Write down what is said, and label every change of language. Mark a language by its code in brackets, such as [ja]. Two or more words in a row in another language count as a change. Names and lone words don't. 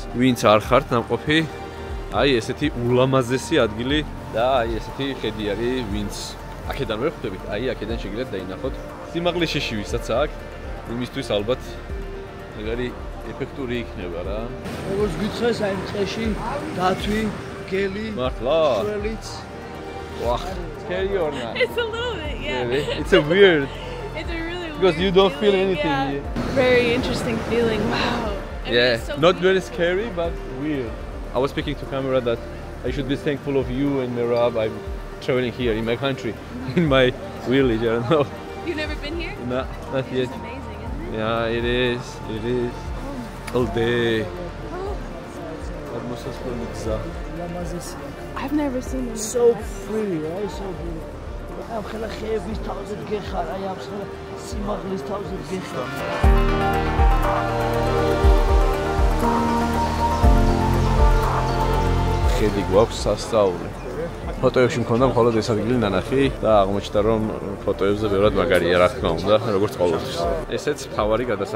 [ka] ვინც არ ხართ ნამყოფი, აი ესეთი ულამაზესი ადგილი და აი ესეთი ხედი არის, ვინც აქედან ვერ ხვდებით, აი აქედან შეგიძლიათ დაინახოთ. სიმაღლეში ვისაც აქ, იმისთვის ალბათ ეგარი ეფექტური იქნება რა. როგორც გითხეს აი წეში დათვი, გელი, მართლა? შველიც [en] Wow, scary or not? It's a little bit, yeah. Really? It's a weird. It's a really Because weird you don't feel feeling, anything. yeah. Very interesting feeling. Wow. I mean, Yeah, it's so not cute. very scary, but weird. I was speaking to camera that I should be thankful of you and Merab. I'm traveling here in my country, in my village. I don't know. You've never been here? No, not yet. It's amazing, isn't it? Yeah, it is. It is. All day. I've never seen it. So free, right? So free. [ka] ამ ხელა ხეების თავზეთ გეხარ, აი ამ ხელა სიმაღლის თავზეთ გეხარ. ხედი გვაქვს სასწაული. ფოტოებში მქონდა მხოლოდ ეს ადგილი ნანახი და აღმოჩნდა რომ ფოტოებზე ბევრად მაგარია რა თქმა უნდა, როგორც ყოველთვის.